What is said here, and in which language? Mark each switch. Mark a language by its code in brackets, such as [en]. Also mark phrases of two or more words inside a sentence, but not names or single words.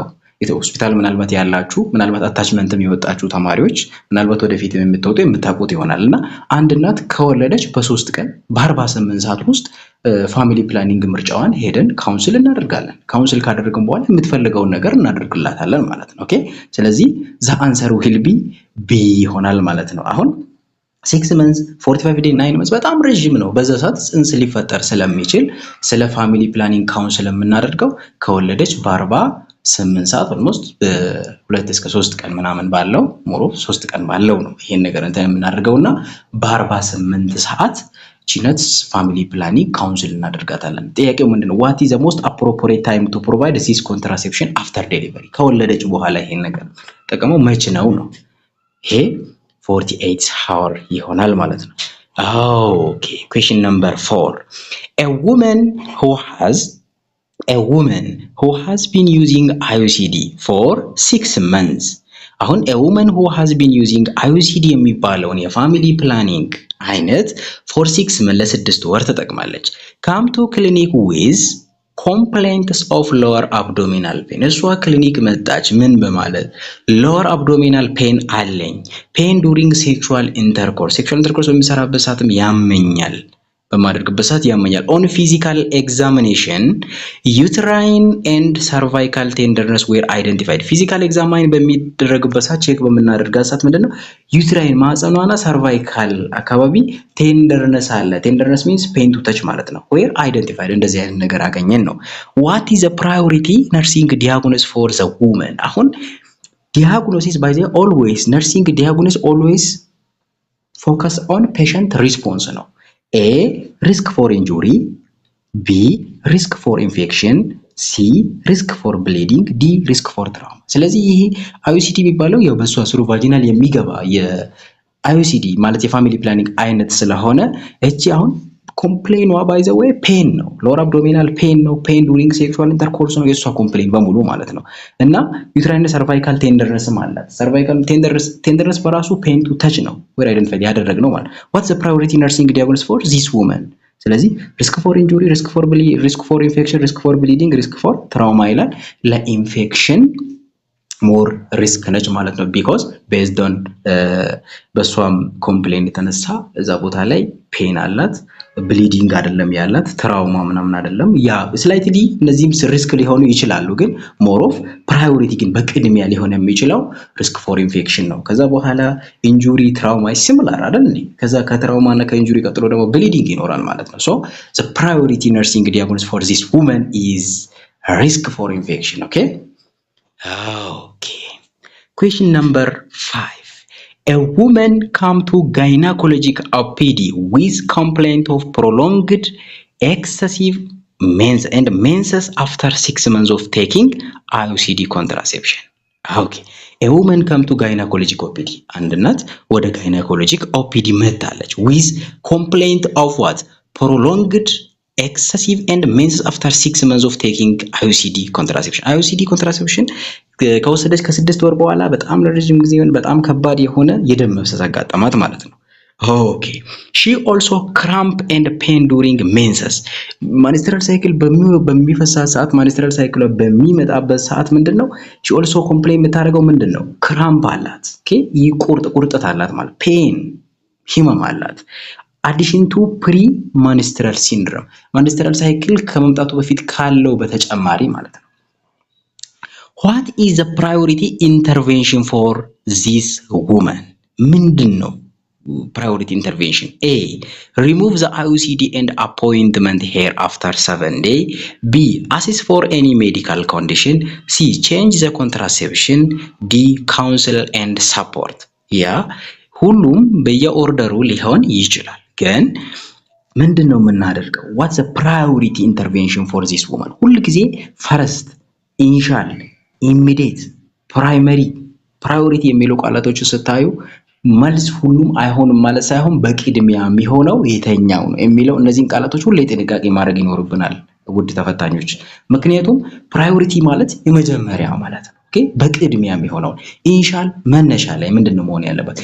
[am] ሆስፒታል ምናልባት ያላችሁ ምናልባት አታችመንትም የወጣችሁ ተማሪዎች ምናልባት ወደፊት የምትወጡ የምታውቁት ይሆናልና አንድ እናት ከወለደች በ3 ቀን በ48 ሰዓት ውስጥ [en] family planning [am] ምርጫዋን ሄደን ካውንስል እናደርጋለን። ካውንስል ካደረግን በኋላ የምትፈልገውን ነገር እናደርግላታለን ማለት ነው። ኦኬ ስለዚህ [en] the answer will be B [am] ይሆናል ማለት ነው። አሁን [en] 6 months 45 day 9 months [am] በጣም ረጅም ነው። በዛ ሰዓት ጽንስ ሊፈጠር ስለሚችል ስለ [en] family planning counsel [am] የምናደርገው ከወለደች በ48 ሰዓት ኦልሞስት 2 እስከ 3 ቀን ምናምን ባለው ሞሮ 3 ቀን ባለው ነው ይሄን ነገር እንትን የምናደርገውና በ48 ሰዓት ቺነት [en] family planning counsel [am] እናደርጋታለን። ጥያቄው ምንድነው? [en] what is the most appropriate time to provide this contraception after delivery [am] ከወለደች በኋላ ይሄን ነገር ተጠቀመው መቼ ነው ነው? [en] ይሄ 48 hour [am] ይሆናል ማለት ነው። [en] Okay, question number 4. A woman who has been using IUCD for 6 months. አሁን a woman who has been using IUCD [am] የሚባለውን የፋሚሊ ፕላኒንግ አይነት [en] for 6 months [am] ለ6 ወር ተጠቅማለች። [en] come to clinic with complaints of lower abdominal pain [am] እሷ ክሊኒክ መጣች ምን በማለት [en] lower abdominal pain አለኝ pain during sexual intercourse [am] በሚሰራበት ሰዓትም ያመኛል በማድረግበት ሰዓት ያመኛል [en] on physical examination uterine and cervical tenderness were identified physical examine [am] በሚደረግበት ሰዓት ቼክ በመናደርጋት ሰዓት ምንድነው [en] uterine ማህፀኗና cervical አካባቢ tenderness አለ tenderness means pain to touch [am] ማለት ነው [en] were identified [am] እንደዚህ አይነት ነገር አገኘን ነው [en] what is the priority nursing diagnosis for the woman አሁን diagnosis by the always nursing diagnosis always focus on patient response ነው A risk for injury B risk for infection C risk for bleeding D risk for trauma [am] ስለዚህ ይሄ IUCD የሚባለው ያው በሷ ስሩ ቫጂናል የሚገባ የIUCD ማለት የፋሚሊ ፕላኒንግ አይነት ስለሆነ እቺ አሁን ኮምፕሌኗ [en] by the way pain [am] ነው [en] lower abdominal pain [am] ነው [en] pain during sexual intercourse [am] ነው የሷ ኮምፕሌን በሙሉ ማለት ነው እና [en] uterine cervical tenderness [am] አላት [en] cervical tenderness [am] በራሱ [en] pain to touch [am] ነው ወይ አይደንቲፋይ ያደረግነው ማለት [en] what's the priority nursing diagnosis for this woman [am] ስለዚህ [en] risk for injury risk for infection risk for bleeding risk for trauma [am] ይላል ለኢንፌክሽን [en] more risk [am] ነች ማለት ነው [en] because based on [am] በሷም ኮምፕሌን የተነሳ እዛ ቦታ ላይ ፔን አላት ብሊዲንግ አይደለም ያላት ትራውማ ምናምን አይደለም ያ ስላይትሊ እነዚህም ሪስክ ሊሆኑ ይችላሉ ግን [en] more of priority [am] ግን በቅድሚያ ሊሆን የሚችለው [en] risk for infection [am] ነው ከዛ በኋላ ኢንጁሪ ትራውማ ሲሚላር አይደል እንዴ ከዛ ከትራውማ እና ከኢንጁሪ ቀጥሎ ደግሞ ብሊዲንግ ይኖራል ማለት ነው [en] so the priority nursing diagnosis for this woman is risk for infection okay question number 5 A woman come to gynecologic OPD with complaint of prolonged excessive menses after 6 months of taking IUCD contraception. Okay. A woman come to gynecologic OPD. [am] አንድ እናት ወደ [en] gynecologic OPD መጣለች with complaint of what? Prolonged excessive and menses after 6 months of taking IUCD contraception. IUCD contraception [am] ከወሰደች ከ6 ወር በኋላ በጣም ለረጅም ጊዜ በጣም ከባድ የሆነ የደም መፍሰስ አጋጠማት ማለት ነው። Okay. [en] She also cramp and pain during menses. Menstrual cycle [am] በሚፈሳት ሰዓት [en] menstrual cycle [am] በሚመጣበት ሰዓት ምንድነው? [en] she also complain [am] የምታደርገው ምንድነው? [en] cramp አላት። okay [am] ቁርጠት አላት ማለት [en] pain [am] ህመም አላት። [en] addition to pre-menstrual syndrome. menstrual cycle [am] ከመምጣቱ በፊት ካለው በተጨማሪ ማለት ነው። [en] What is the priority intervention for this woman? ምንድነው priority intervention? A. Remove the IUCD and appointment hair after 7 days. B. Assess for any medical condition. C. Change the contraception. D. Counsel and support. [am] ሁሉም በየኦርደሩ ሊሆን ይችላል። ግን ምንድነው የምናደርገው? [en] What's the priority intervention for this woman? [am] ሁሉ ጊዜ [en] first, initial, immediate, primary, priority [am] የሚሉ ቃላቶችን ስታዩ መልስ ሁሉም አይሆንም ማለት ሳይሆን በቅድሚያ የሚሆነው የተኛው ነው የሚለው እነዚህን ቃላቶች ሁሉ ጥንቃቄ ማድረግ ይኖርብናል ውድ ተፈታኞች። ምክንያቱም ፕራዮሪቲ ማለት የመጀመሪያ ማለት ነው። ኦኬ በቅድሚያ የሚሆነው ኢኒሻል መነሻ ላይ ምንድነው መሆን ያለበት?